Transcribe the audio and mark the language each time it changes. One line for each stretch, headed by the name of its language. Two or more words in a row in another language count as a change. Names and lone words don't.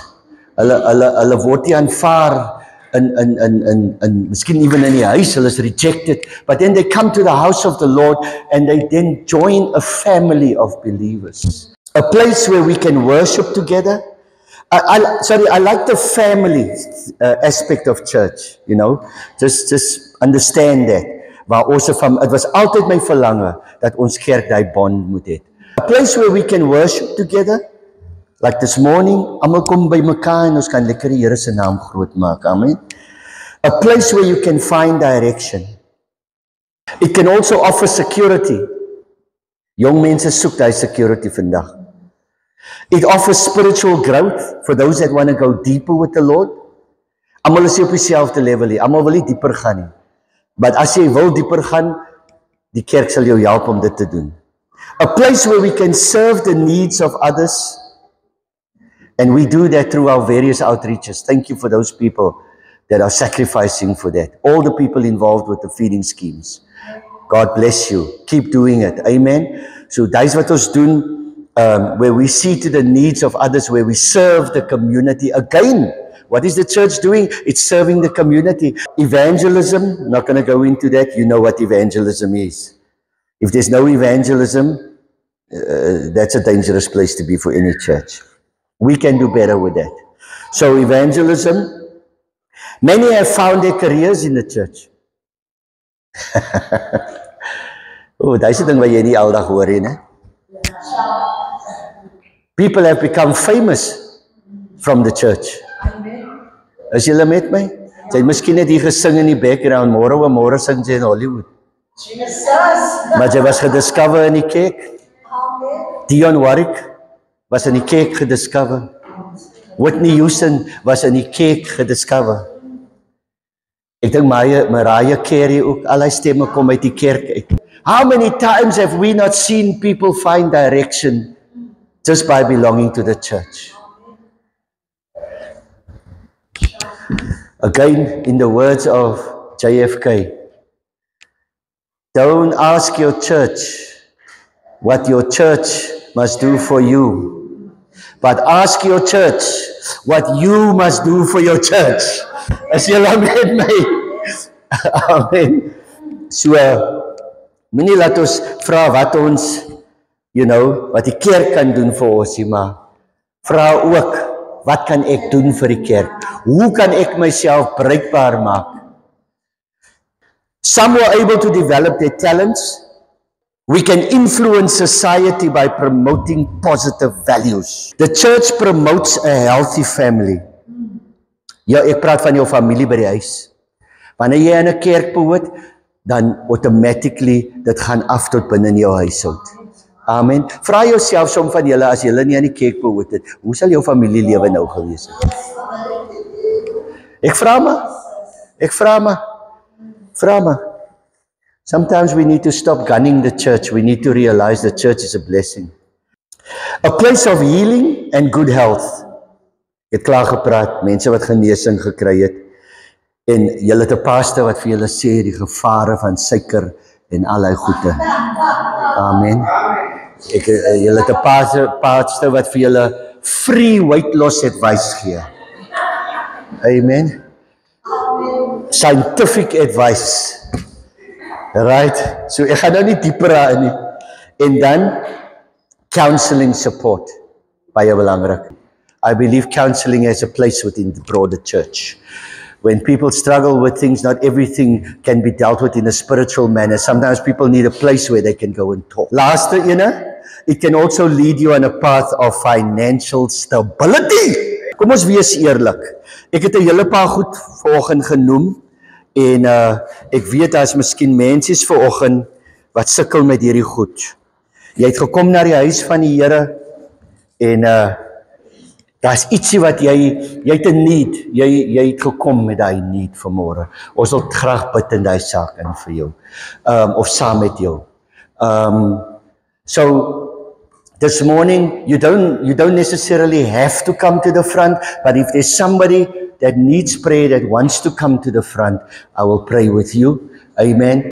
Afrikaans: Hulle word nie aanvaar and miskien even in die huis, hulle is rejected,
English: but then they come to the house of the Lord and they then join a family of believers. A place where we can worship together. I like the family aspect of church, you know, just understand that.
Afrikaans: Maar ons van, het was altyd my verlange dat ons kerk daai bond moet hê.
English: A place where we can worship together, Like this morning,
Afrikaans: almal kom by mekaar en ons kan lekker die Here se naam groot maak. Amen.
English: A place where you can find direction. It can also offer security.
Afrikaans: Jong mense soek daai security vandag.
English: It offers spiritual growth for those that want to go deeper with the Lord.
Afrikaans: Almal is nie op dieselfde level nie. Almal wil nie dieper gaan nie. But as jy wil dieper gaan, die kerk sal jou help om dit te doen.
English: A place where we can serve the needs of others. And we do that through our various outreaches. Thank you for those people that are sacrificing for that. All the people involved with the feeding schemes. God bless you. Keep doing it. Amen.
Afrikaans: So dis wat ons doen,
English: where we see to the needs of others, where we serve the community. Again, what is the church doing? It's serving the community. Evangelism, not going to go into that. You know what evangelism is. If there's no evangelism, that's a dangerous place to be for any church. We can do better with that. So evangelism, many have found their careers in the church.
Afrikaans: Oh, dis 'n ding wat jy nie aldag hoor nie, né?
English: People have become famous from the church.
Afrikaans: Is julle met my? Jy het miskien net hier gesing in die background, môre sing jy in Hollywood. Jesus. Maar jy was gediscover in die kerk. Dion Warwick was in die kerk gediscover. Whitney Houston was in die kerk gediscover. Ek dink Mariah Carey ook, al die stemme kom uit die kerk uit.
English: How many times have we not seen people find direction just by belonging to the church? Again, in the words of JFK, don't ask your church what your church must do for you, but ask your church what you must do for your church.
Afrikaans: As jy met my. Amen. So, moenie laat ons vra wat ons, wat die kerk kan doen vir ons, maar vra ook, wat kan ek doen vir die kerk? Hoe kan ek myself bruikbaar maak?
English: Some were able to develop their talents. We can influence society by promoting positive values. The church promotes a healthy family.
Afrikaans: Ja, ek praat van jou familie by die huis. Wanneer jy in 'n kerk behoort, dan automatically dit gaan af tot binne in jou huishoud. Amen. Vra jouself som van julle as julle nie aan die kerk behoort het, hoe sal jou familielewe nou gewees het? Ek vra maar.
English: Sometimes we need to stop gunning the church. We need to realize the church is a blessing. A place of healing and good health.
Afrikaans: Ek het klaar gepraat, mense wat genesing gekry het. En julle het 'n pastor wat vir julle sê die gevare van suiker en allerlei goede. Amen. Julle het 'n pastor wat vir julle
English: free weight loss advice
Afrikaans: gee.
English: Amen. Scientific advice. Right?
Afrikaans: So ek gaan nou nie dieper daarin nie. En dan counseling support. Baie belangrik.
English: I believe counseling has a place within the broader church. When people struggle with things, not everything can be dealt with in a spiritual manner. Sometimes people need a place where they can go and talk. Last, it can also lead you on a path of financial stability.
Afrikaans: Kom ons wees eerlik. Ek het 'n hele paar goed vanoggend genoem en ek weet daar's miskien mense vanoggend wat sukkel met hierdie goed. Jy het gekom na die huis van die Here en daar's ietsie wat jy het 'n need. Jy het gekom met daai need vanmôre. Ons wil graag bid in daai saak in vir jou. Of saam met jou.
English: So this morning you don't necessarily have to come to the front, but if there's somebody that needs prayer that wants to come to the front, I will pray with you. Amen.